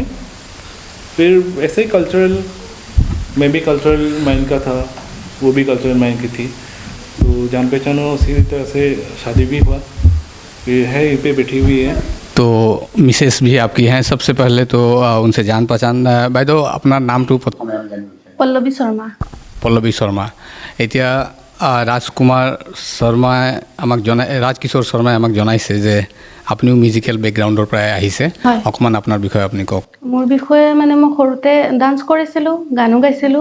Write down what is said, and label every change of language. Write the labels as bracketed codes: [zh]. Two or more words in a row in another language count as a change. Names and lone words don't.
[hi] फिर ऐसे ही कल्चरल, मैं भी कल्चरल माइंड का था, वो भी कल्चरल माइंड की थी, तो जान पहचान हुआ, उसी तरह से शादी भी हुआ। फिर है यहीं पे बैठी हुई है। तो मिसेस भी आपकी हैं। सबसे पहले तो उनसे जान पहचान बाय दो अपना नाम टू [as] পল্লৱী শৰ্মা। পল্লৱী শৰ্মা। এতিয়া ৰাজকুমাৰ শৰ্মাই আমাক ৰাজকিশোৰ শৰ্মাই আমাক জনাইছে যে আপুনিও [en] musical backgroundৰ [as] পৰাই আহিছে। হয়। অকণমান আপোনাৰ বিষয়ে আপুনি কওক। মোৰ বিষয়ে মানে মই সৰুতে ডান্স কৰিছিলোঁ, গানো গাইছিলোঁ।